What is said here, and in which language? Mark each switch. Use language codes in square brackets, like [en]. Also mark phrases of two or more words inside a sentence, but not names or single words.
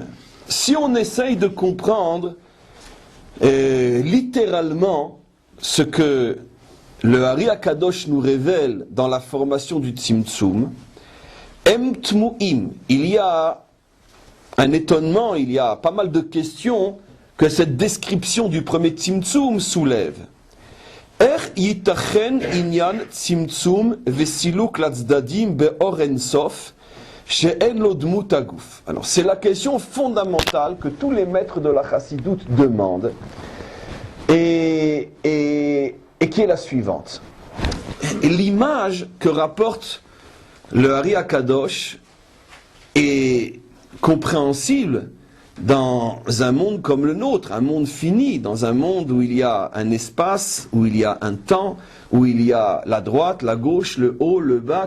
[fr] Si on essaye de comprendre littéralement ce que le Ari HaKadosh nous révèle dans la formation du Tzimtzum, [he] הם תמוהים, [fr] il y a un étonnement, il y a pas mal de questions que cette description du premier Tzimtzum soulève. [he] יתכן עניין צמצום וסילוק לצדדים באור אינסוף שאין לו דמות הגוף. [fr] Alors c'est la question fondamentale que tous les maîtres de la Chassidoute demandent et qui est la suivante. Et l'image que rapporte le Ari HaKadosh est compréhensible dans un monde comme le nôtre, un monde fini, dans un monde où il y a un espace, où il y a un temps, où il y a la droite, la gauche, le haut, le bas.